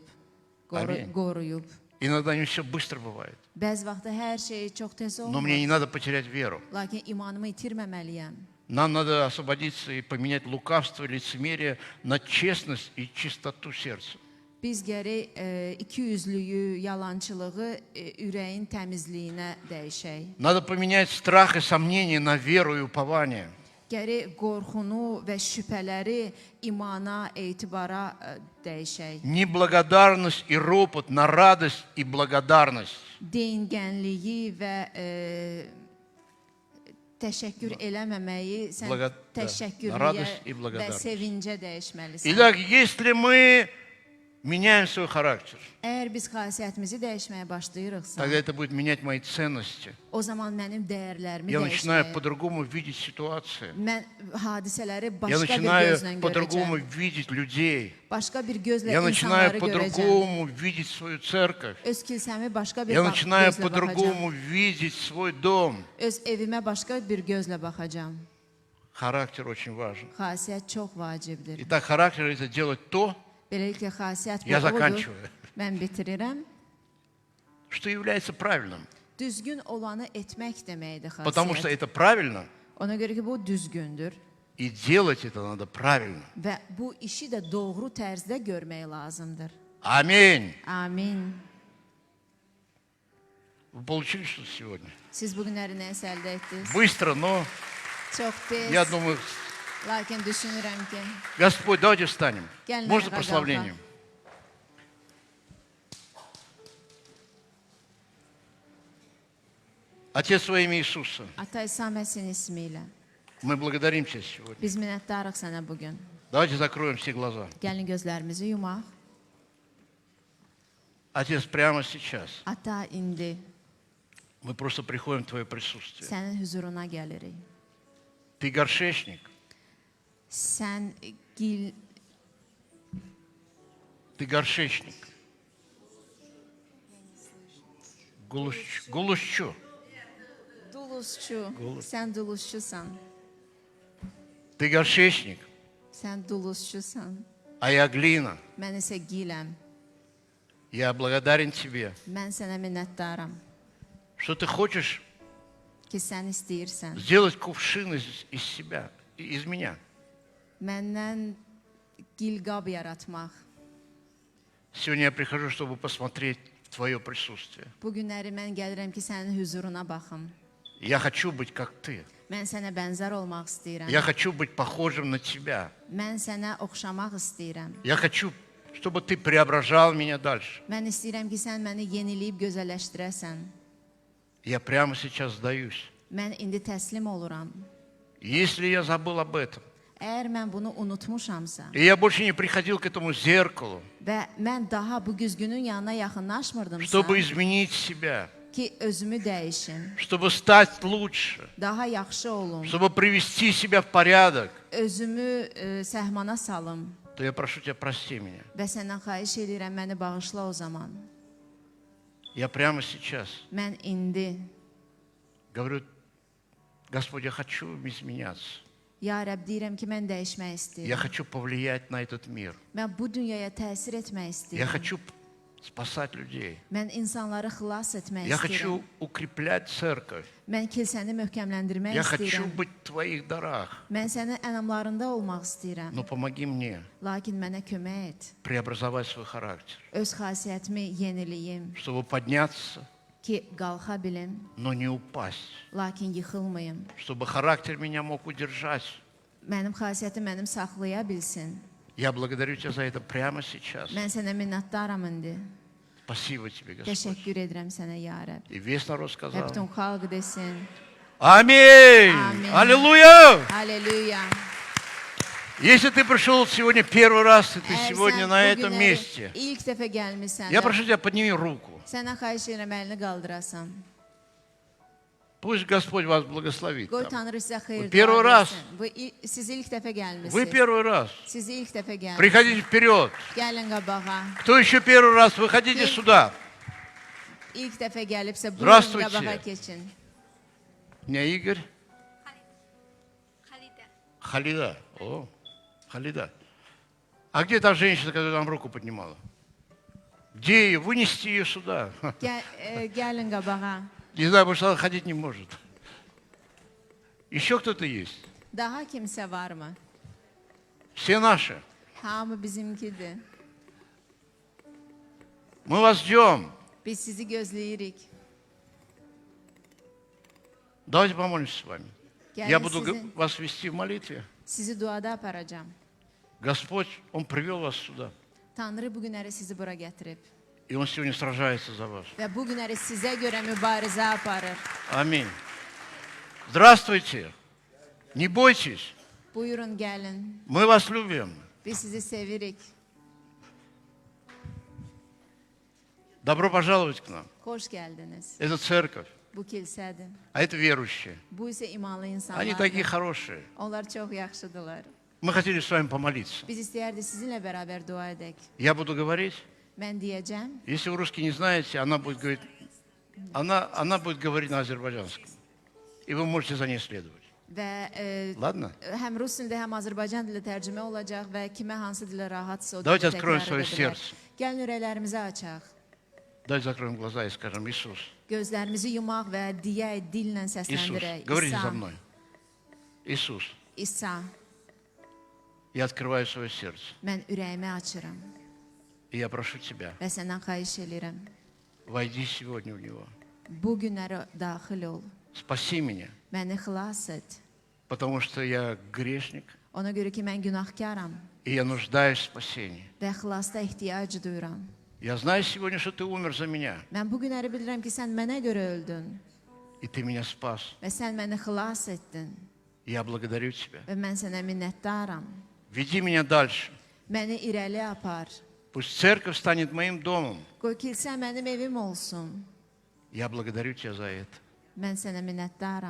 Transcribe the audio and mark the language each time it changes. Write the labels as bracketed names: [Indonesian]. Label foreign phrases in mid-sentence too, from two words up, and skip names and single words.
[Azerbaijani] Amin. qoruyub. [Russian] Иногда не все быстро бывает. [Azerbaijani] Bəzi vaxtda hər şey çox tez [Russian] Но мне не [Azerbaijani] olmur. [Russian] надо потерять веру. [Azerbaijani] Lakin imanımı itirməməliyəm. [Russian] Нам надо освободиться и поменять лукавство и лицемерие на честность и чистоту сердца. [Azerbaijani] Biz gərək ikiyüzlüyü, yalançılığı ürəyin təmizliyinə dəyişək. [Russian] Надо поменять страх и сомнения на веру и упование. [Azerbaijani] Gərək qorxunu və şübhələri imana, etibara dəyişək. [Russian] Неблагодарность и ропот на радость и благодарность. [Azerbaijani] Deyingənliyi və təşəkkür eləməməyi sən [Russian] Blaga- [Azerbaijani] təşəkkürlüyə [Russian] Radost и [Azerbaijani] və [Russian] благодарность. [Azerbaijani] sevincə dəyişməlisən. [Russian] Итак, если мы меняем свой характер, [Azerbaijani] Əgər biz xasiyyətimizi dəyişməyə başlayırıqsa, [Russian] тогда это будет менять мои ценности. [Azerbaijani] o zaman mənim dəyərlərimi [Russian] Я начинаю [Azerbaijani] dəyişməyə, [Russian] по-другому видеть ситуации. [Azerbaijani] mən hadisələri [Russian] Я [Azerbaijani] başqa bir [Russian] начинаю [Azerbaijani] gözlə [Russian] по-другому [Azerbaijani] görəcəm. [Russian] видеть людей. [Azerbaijani] Başqa bir gözlə [Russian] Я начинаю [Azerbaijani] insanları görəcəm. [Russian] по-другому видеть свою церковь. [Azerbaijani] Öz kilsəmi başqa bir [Russian] Я начинаю [Azerbaijani] gözlə baxacam. [Russian] по-другому видеть свой дом. [Azerbaijani] Öz evimə başqa bir gözlə baxacam. [Russian] Характер очень важен. [Azerbaijani] Xasiyyət çox vacibdir. [Russian] Итак, характер – это делать то, [Azerbaijani] Beləliklə xasiyyət bu [Russian] Я [Azerbaijani] odur. [Russian] заканчиваю. [Azerbaijani] Mən bitirirəm. [Russian] что является правильным. [Azerbaijani] Düzgün olanı etmək deməkdir [Russian] Потому что [Azerbaijani] xasiyyət. [Russian] это правильно, [Azerbaijani] Ona görə ki, bu düzgündür [Russian] и делать это надо правильно. [Azerbaijani] və bu işi də doğru tərzdə görmək lazımdır. [Russian] Аминь. [Azerbaijani] Amin. [Russian] Вы получили что-то сегодня? [Azerbaijani] Siz bu günləri nəsə əldə etdiniz? [Russian] Быстро, но [Azerbaijani] Çox tez. [Russian] я думаю, [Azerbaijani] Lakin düşünürəm ki, [Russian] Господь, давайте встанем. [Azerbaijani] Gəlin [Russian] Можно [Azerbaijani] ayağa [Russian] прославлением? Отец во имя Иисуса, [Azerbaijani] Ata İsa Məsihin ismi ilə [Russian] мы благодарим Тебя сегодня. [Azerbaijani] biz minnətdarıq sənə bugün. [Russian] Давайте закроем все глаза. [Azerbaijani] Gəlin gözlərimizi yumaq. [Russian] Отец, прямо сейчас [Azerbaijani] Ata, indi [Russian] мы просто приходим в Твое присутствие. [Azerbaijani] sənin huzuruna gəlirik. [Russian] Ты горшечник, [Azerbaijani] Sən gil, [Russian] ты горшечник. Гулущу. [Azerbaijani] dulusçu, sən dulusçusan. [Russian] Ты горшечник, [Azerbaijani] Sən dulusçusan. [Russian] а я глина. [Azerbaijani] Mən isə giləm. [Russian] Я благодарен Тебе, [Azerbaijani] Mən sənə minnətdaram [Russian] что Ты хочешь [Azerbaijani] ki, sən istəyirsən. [Russian] сделать кувшин из себя, из меня. [Azerbaijani] Məndən gilqab yaratmaq. [Russian] Сегодня я прихожу, чтобы посмотреть в Твое присутствие. [Azerbaijani] Bu günləri mən gəlirəm ki, sənin huzuruna baxım. [Russian] Я хочу быть как Ты. [Azerbaijani] Mən sənə bənzər olmaq istəyirəm. [Russian] Я хочу быть похожим на Тебя. [Azerbaijani] Mən sənə oxşamaq istəyirəm. [Russian] Я хочу, чтобы Ты преображал меня дальше. [Azerbaijani] Mən istəyirəm ki, sən məni yeniləyib gözəlləşdirəsən. [Russian] Я прямо сейчас сдаюсь. [Azerbaijani] Mən indi təslim oluram. [Russian] Если я забыл об этом, [Azerbaijani] Əgər mən bunu unutmuşamsa [Russian] и я больше не приходил к этому зеркалу, [Azerbaijani] və mən daha bu güzgünün yanına yaxınlaşmırdımsa [Russian] чтобы изменить себя, [Azerbaijani] ki, özümü dəyişim, [Russian] чтобы стать лучше, [Azerbaijani] daha yaxşı olum, [Russian] чтобы привести себя в порядок, [Azerbaijani] özümü səhmana salım [Russian] то я прошу Тебя, прости меня. [Azerbaijani] və səndən xahiş edirəm, məni bağışla o zaman. [Russian] Я прямо сейчас [Azerbaijani] Mən indi, [Russian] говорю, Господь, я хочу изменяться. [Azerbaijani] ya Rəbb, deyirəm ki, mən dəyişmək [Russian] Я [Azerbaijani] istəyirəm. [Russian] хочу повлиять на этот мир. [Azerbaijani] Mən bu dünyaya təsir etmək [Russian] Я [Azerbaijani] istəyirəm. [Russian] хочу спасать людей. [Azerbaijani] Mən insanları xilas etmək [Russian] Я [Azerbaijani] istəyirəm. [Russian] хочу укреплять церковь. [Azerbaijani] Mən kilsəni möhkəmləndirmək [Russian] Я хочу [Azerbaijani] istəyirəm. [Russian] быть в Твоих дарах. [Azerbaijani] Mən sənin ənamlarında olmaq istəyirəm. [Russian] Но помоги мне [Azerbaijani] Lakin mənə kömək et. [Russian] преобразовать свой характер, [Azerbaijani] Öz xasiyyətimi yeniliyim [Russian] чтобы подняться, [Azerbaijani] ki, qalxa bilim, [Russian] но не упасть. [Azerbaijani] lakin yıxılmayım. [Russian] Чтобы характер меня мог удержать. [Azerbaijani] Mənim xasiyyətim mənim saxlaya bilsin. [Russian] Я благодарю Тебя за это прямо сейчас. [Azerbaijani] Mən sənə minnətdaram indi. [Russian] Спасибо Тебе, Господь. [Azerbaijani] Təşəkkür edirəm sənə, ya Rəbb. [Russian] И весь народ [Azerbaijani] Və [Russian] сказал. [Azerbaijani] bütün xalq desin. [Russian] Аминь! Аминь. Аллилуйя! [Azerbaijani] Halleluya. [Russian] Если ты пришел сегодня первый раз, и ты [Azerbaijani] Əgər [Russian] сегодня [Azerbaijani] sən [Russian] на [Azerbaijani] bu [Russian] этом [Azerbaijani] günləri [Russian] месте, [Azerbaijani] ilk dəfə gəlmisən, [Russian] я прошу тебя, подними руку. [Azerbaijani] sənə xahiş edirəm, əlini qaldırasan. [Russian] Пусть Господь вас благословит. [Azerbaijani] Qoy [Russian] там. [Azerbaijani] Tanrı sizə xeyir [Russian] Bu первый [Azerbaijani] dua [Russian] раз. [Azerbaijani] versin. Siz ilk dəfə [Russian] Вы [Azerbaijani] gəlmisiniz. [Russian] первый раз. [Azerbaijani] Siz ilk dəfə gəlmisiniz. [Russian] Приходите вперед. [Azerbaijani] Gəlin qabağa. [Russian] Кто еще первый раз, выходите Есть. сюда. [Azerbaijani] İlk dəfə gəlibsə, buyurun [Russian] Здравствуйте. [Azerbaijani] qabağa keçin. [Russian] Меня Игорь. Халида. О, Халида. А где та женщина, которая там руку поднимала? Где ее? Вынести ее сюда. [Azerbaijani] Gəlin qabağa. [Russian] Не знаю, потому что она ходить не может. Еще кто-то есть? [Azerbaijani] Daha kimsə varmı? [Russian] Все наши. [Azerbaijani] Hamı bizimkidir. [Russian] Мы вас ждем. [Azerbaijani] Biz sizi gözləyirik. [Russian] Давайте помолимся с вами. Я [Azerbaijani] Gəlin [Russian] буду [Azerbaijani] sizi, [Russian] вас вести в молитве. [Azerbaijani] sizi duada aparacam. [Russian] Господь, Он привел вас сюда. [Azerbaijani] Tanrı bu günləri sizi bura gətirib. [Russian] И Он сегодня сражается за вас. [Azerbaijani] Və bu günləri sizə görə mübarizə aparır. [Russian] Аминь. Здравствуйте. Не бойтесь. [Azerbaijani] Buyurun gəlin. [Russian] Мы вас любим. [Azerbaijani] Biz sizi sevirik. [Russian] Добро пожаловать к нам. [Azerbaijani] Xoş gəldiniz. [Russian] Это церковь, [Azerbaijani] Bu kilsədir. [Russian] а это верующие. [Azerbaijani] Bu isə imanlı [Russian] Они такие [Azerbaijani] insanlardır. [Russian] хорошие. [Azerbaijani] Onlar çox yaxşıdırlar. [Russian] Мы хотели с вами помолиться. [Azerbaijani] Biz istəyərdik sizinlə bərabər dua edək. [Russian] Я буду говорить. [Azerbaijani] Mən deyəcəm. [Russian] Если вы русский не знаете, она будет говорить, она будет говорить на азербайджанском. И вы можете за ней следовать. [Azerbaijani] Və [Russian] Ладно? [Azerbaijani] həm rus dilində, həm Azərbaycan dilində tərcümə olacaq və kimə hansı dillə rahatsa o [Russian] Давайте [Azerbaijani] dildə [Russian] откроем [Azerbaijani] təkrar [Russian] свое [Azerbaijani] edə bilər. [Russian] сердце. [Azerbaijani] Gəlin ürəklərimizi açaq. [Russian] Давайте закроем глаза и скажем: Иисус, [Azerbaijani] Gözlərimizi yumaq və deyək, dillə [Russian] Иисус, [Azerbaijani] səsləndirək. [Russian] говорите [Azerbaijani] İsa, [Russian] за мной. Иисус, [Azerbaijani] İsa, [Russian] я открываю свое сердце. [Azerbaijani] mən ürəyimi açıram [Russian] И я прошу Тебя, [Azerbaijani] və səndən xahiş edirəm. [Russian] войди сегодня в него. [Azerbaijani] Bu günlərə daxil ol. [Russian] Спаси меня, [Azerbaijani] Məni xilas et. [Russian] потому что я грешник, [Azerbaijani] Ona görə ki, mən günahkaram [Russian] и я нуждаюсь в spasении. [Azerbaijani] və xilasda ehtiyac duyuram. [Russian] Я знаю сегодня, что Ты умер за меня, [Azerbaijani] Mən bu günləri bilirəm ki, sən mənə görə öldün [Russian] и Ты меня спас. [Azerbaijani] və sən məni xilas etdin [Russian] Я благодарю Тебя. [Azerbaijani] və mən sənə minnətdaram. [Russian] Веди меня дальше. [Azerbaijani] Məni irəli apar. [Russian] Pусть церковь станет моим домом. [Azerbaijani] Qoy kilsə mənim evim olsun. [Russian] Я благодарю Тебя за это. [Azerbaijani] Mən sənə minnətdaram.